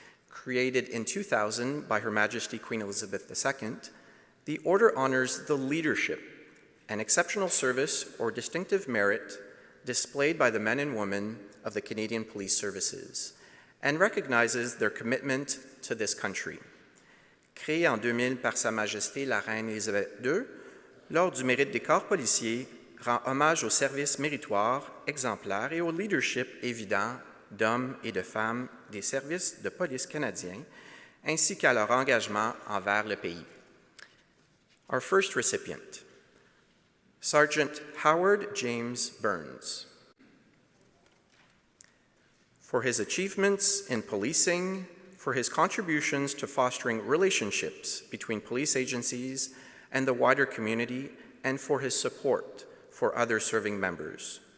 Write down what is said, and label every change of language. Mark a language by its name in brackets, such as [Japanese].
[English] Created in 2000 by Her Majesty Queen Elizabeth II, the Order honors the leadership and exceptional service or distinctive merit displayed by the men and women of the Canadian Police Services and recognizes their commitment to this country. [French] Créé en 2000 par Sa Majesté la Reine Élisabeth II, l'Ordre du Mérite des Corps policiers rend hommage au service méritoire, exemplaire et au leadership évident d'hommes et de femmes des services de police canadiens, ainsi qu'à leur engagement envers le pays. [English] Our first recipient, Sergeant Howard James Burns. for his achievements in policing, for his contributions to fostering relationships between police agencies and the wider community, and for his support for other serving members.